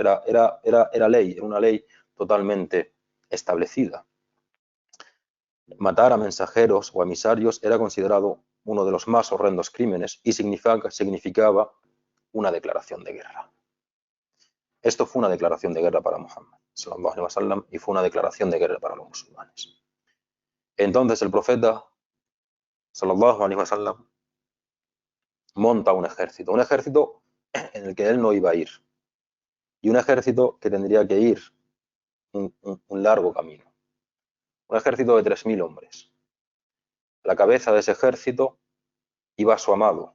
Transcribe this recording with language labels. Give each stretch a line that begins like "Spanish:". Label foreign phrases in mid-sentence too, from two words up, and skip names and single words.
Spanish: Era ley, era una ley totalmente establecida. Matar a mensajeros o emisarios era considerado uno de los más horrendos crímenes y significaba una declaración de guerra. Esto fue una declaración de guerra para Muhammad,
Arabic: صلى الله عليه وسلم,
Spanish: y fue una declaración de guerra para los musulmanes. Entonces el profeta,
Arabic: صلى الله عليه وسلم,
Spanish: monta un ejército en el que él no iba a ir, y un ejército que tendría que ir un largo camino. Un ejército de 3.000 hombres. A la cabeza de ese ejército iba su amado.